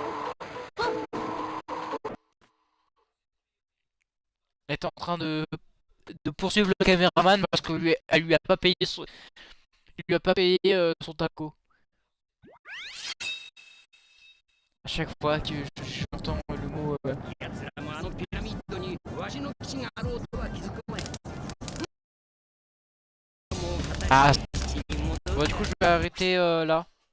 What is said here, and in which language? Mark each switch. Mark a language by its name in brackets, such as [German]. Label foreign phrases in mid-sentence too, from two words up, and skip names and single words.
[French] Elle est en train de poursuivre le caméraman parce que elle lui a pas payé son, il lui a pas payé son taco. À chaque fois que j'entends le mot [Japanese] 奴らもあのピラミッドにわしの基地があろうとは気づくまい。もう語り [French] Ah, [Japanese] 基地に戻る [French] bon, du coup je vais arrêter là.